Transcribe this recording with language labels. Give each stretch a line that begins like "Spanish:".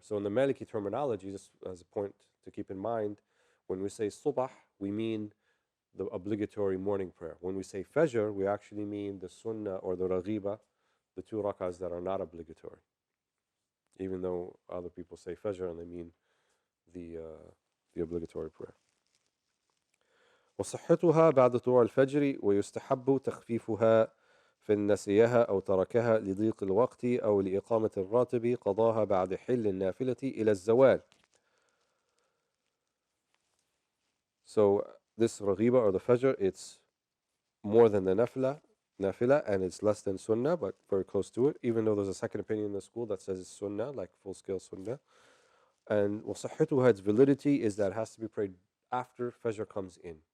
English: So in the Maliki terminology, just as a point to keep in mind, when we say Subah, we mean the obligatory morning prayer. When we say Fajr, we actually mean the Sunnah or the Raghiba, the 2 rak'ahs that are not obligatory. Even though other people say Fajr and they mean the obligatory prayer.
Arabic: وصحتها بعد طلوع الفجر ويستحب تخفيفها فإن نسيها أو تركها لضيق الوقت أو لإقامة الراتب قضاها بعد حل النافلة إلى الزوال.
English: So this Raghiba or the Fajr, it's more than the Nafila, and it's less than Sunnah, but very close to it, even though there's a second opinion in the school that says it's Sunnah, like full-scale Sunnah. And وصحتها, its validity is that it has to be prayed after Fajr comes in.